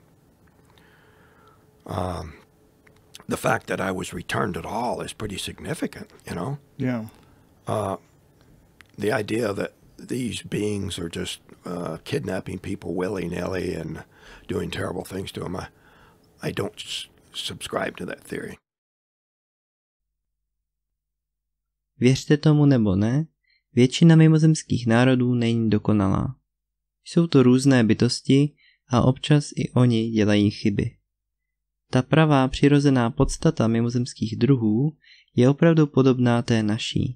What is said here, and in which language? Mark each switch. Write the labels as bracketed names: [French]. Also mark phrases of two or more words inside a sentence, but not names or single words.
[English] The fact that I was returned at all is pretty significant, Yeah. The idea that these beings are just kidnapping people willy-nilly and doing terrible things to them, I don't subscribe to that theory. [Czech] Věřte tomu nebo ne, většina mimozemských národů není dokonalá. Jsou to různé bytosti a občas i oni dělají chyby. Ta pravá přirozená podstata mimozemských druhů je opravdu podobná té naší.